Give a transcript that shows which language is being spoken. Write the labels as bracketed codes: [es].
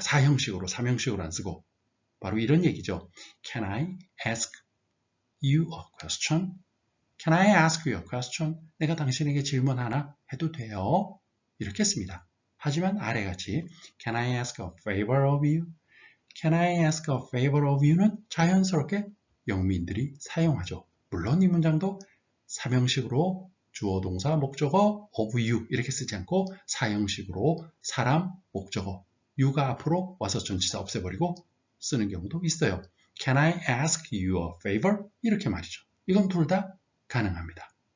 [ko] 사형식으로, 삼형식으로 안 쓰고. 바로 이런 얘기죠. [en] Can I ask you a question? Can I ask you a question? [ko] 내가 당신에게 질문 하나 해도 돼요? 이렇게 씁니다. 하지만 아래같이 [en] Can I ask a favor of you? Can I ask a favor of you는 [ko] 자연스럽게 영미인들이 사용하죠. 물론 이 문장도 삼형식으로 주어, 동사, 목적어 of you 이렇게 쓰지 않고 사형식으로 사람, 목적어 you가 앞으로 와서 전치사 없애버리고 쓰는 경우도 있어요. [en] Can I ask you a favor? [ko] 이렇게 말이죠. 이건 둘 다 가능합니다.